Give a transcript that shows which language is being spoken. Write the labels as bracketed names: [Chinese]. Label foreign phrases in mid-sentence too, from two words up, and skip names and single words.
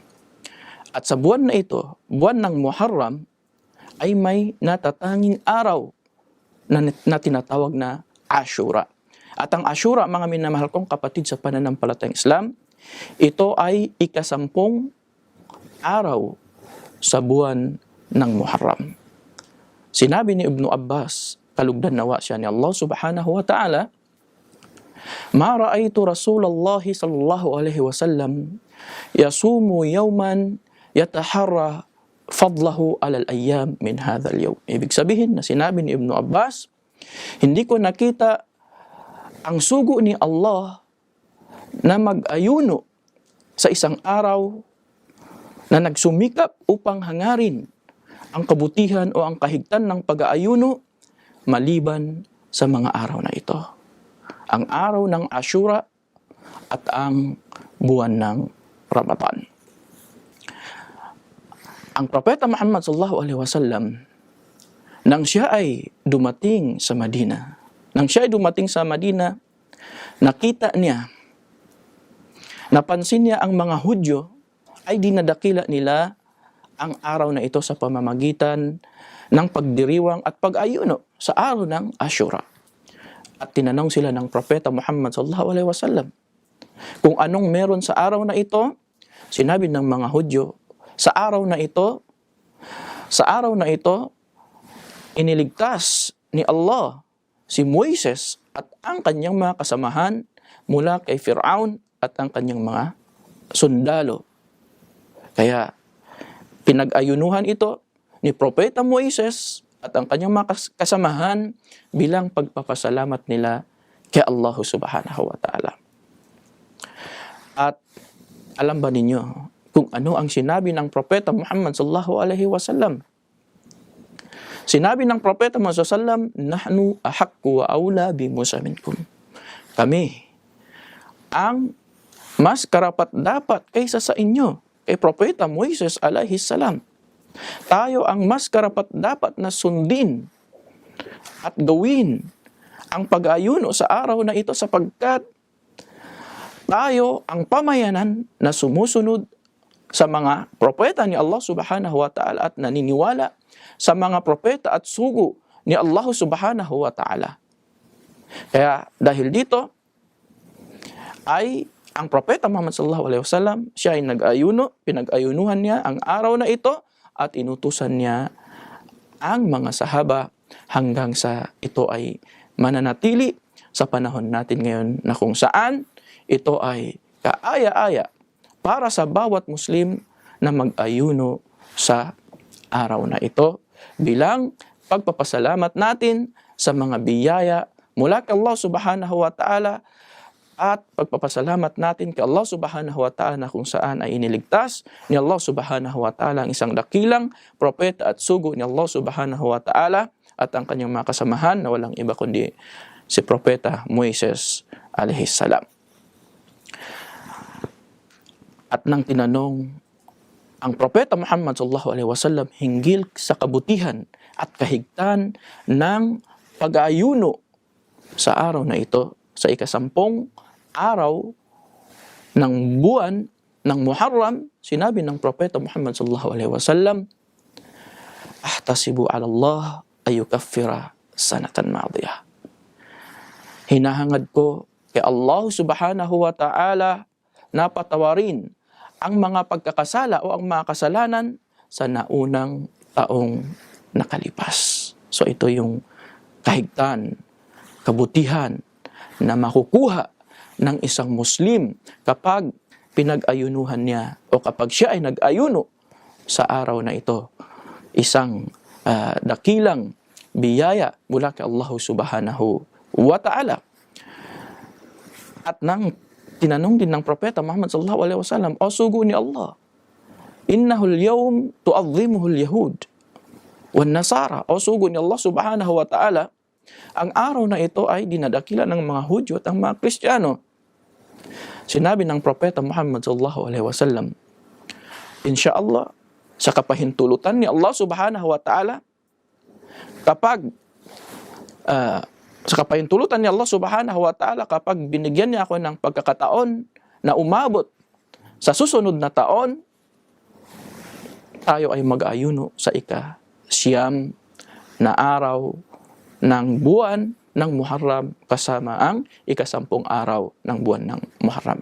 [Filipino] At sa buwan na ito, buwan ng Muharram, ay may natatanging araw na tinatawag na Ashura. At ang Ashura, mga minamahal kong kapatid sa pananampalatayang Islam, ito ay ika-10 araw sa buwan ng Muharram. Sinabi ni Ibn Abbas, kalugdan nawa siya ni Allah [Arabic] سبحانه وتعالى, ما رأيت رسول الله صلى الله عليه وسلم يصوم يوما يتحرى فضله على الأيام من هذا اليوم. [Filipino] Ibig sabihin na sinabi ni Ibn Abbas, hindi ko nakita ang sugo ni Allah na mag-ayuno sa isang araw na nagsumikap upang hangarin ang kabutihan o ang kahigtan ng pag-aayuno maliban sa mga araw na ito. Ang araw ng Ashura at ang buwan ng Ramadan. Ang Propeta Muhammad [Arabic] صلى الله عليه وسلم, [Filipino] nang siya ay dumating sa Madina, nakita niya, napansin niya ang mga Hudyo ay dinadakila nila ang araw na ito sa pamamagitan ng pagdiriwang at pag-ayuno sa araw ng Ashura. At tinanong sila ng Propeta Muhammad [Arabic] صلى الله عليه وسلم [Filipino] kung anong meron sa araw na ito. Sinabi ng mga Hudyo, sa araw na ito, iniligtas ni Allah si Moises at ang kanyang mga kasamahan mula kay Fir'aun at ang kanyang mga sundalo. Kaya pinag-ayunuhan ito ni Propeta Moises at ang kanyang mga kasamahan bilang pagpapasalamat nila kay Allah [Arabic] سبحانه وتعالى. [Filipino] At alam ba ninyo kung ano ang sinabi ng Propeta Muhammad [Arabic] صلى الله عليه وسلم? [Filipino] Sinabi ng Propeta Muhammad [Arabic] صلى الله عليه وسلم, نحن أحق وأولى بموسى منكم. [Filipino] Kami ang mas karapat-dapat kaysa sa inyo, kay Propeta Moises [Arabic] عليه السلام. [Filipino] Tayo ang mas karapat-dapat na sundin at gawin ang pag-ayuno sa araw na ito sapagkat tayo ang pamayanan na sumusunod sa mga propeta ni Allah [Arabic] سبحانه وتعالى [Filipino] at naniniwala sa mga propeta at sugo ni Allah [Arabic] سبحانه وتعالى. [Filipino] Kaya dahil dito ay ang Propeta Muhammad [Arabic] صلى الله عليه وسلم, [Filipino] siya ay nag-ayuno, pinag-ayunuhan niya ang araw na ito at inutusan niya ang mga sahaba hanggang sa ito ay mananatili sa panahon natin ngayon na kung saan ito ay kaaya-aya para sa bawat Muslim na mag-ayuno sa araw na ito bilang pagpapasalamat natin sa mga biyaya mula kay Allah [Arabic] سبحانه وتعالى [Filipino] at pagpapasalamat natin kay Allah [Arabic] سبحانه وتعالى [Filipino] kung saan ay iniligtas ni Allah [Arabic] سبحانه وتعالى [Filipino] ang isang dakilang propeta at sugo ni Allah [Arabic] سبحانه وتعالى [Filipino] at ang kanyang mga kasamahan na walang iba kundi si propeta Moises [Arabic] عليه السلام. [Filipino] At nang tinanong ang propeta Muhammad [Arabic] صلى الله عليه وسلم [Filipino] hinggil sa kabutihan at kahigtan ng pag-aayuno sa araw na ito, sa ika-10 araw ng buwan ng Muharram, sinabi ng propeta Muhammad [Arabic] صلى الله عليه وسلم, أحتسب على الله أن يكفر سنة ماضية. [Filipino] Hinahangad ko kay Allah [Arabic] سبحانه وتعالى [Filipino] na patawarin ang mga pagkakasala o ang mga kasalanan sa naunang taong nakalipas. So ito yung kahigtan, kabutihan na makukuha ng isang Muslim kapag pinag-ayunuhan niya o kapag siya ay nag-ayuno sa araw na ito. Isang dakilang biyaya mula kay Allah [Arabic] سبحانه وتعالى. [Filipino] At nang tinanong din ng propeta Muhammad [Arabic] صلى الله عليه وسلم, [Filipino] o sugo ni Allah, [Arabic] إنه اليوم تعظمه اليهود والنصارى, [Filipino] o sugo ni Allah [Arabic] سبحانه وتعالى, [Filipino] ang araw na ito ay dinadakila ng mga Hudyo at ang mga Kristiyano. Sinabi ng propeta Muhammad [Arabic] صلى الله عليه وسلم, [Filipino] insyaallah, sa kapahintulutan ni Allah [Arabic] سبحانه وتعالى, [Filipino] kapag sa kapahintulutan ni Allah [Arabic] سبحانه وتعالى, [Filipino] kapag binigyan niya ako ng pagkakataon na umabot sa susunod na taon, tayo ay mag-ayuno sa ika-siyam na araw ng buwan ng Muharram kasama ang ika-10 araw ng buwan ng Muharram.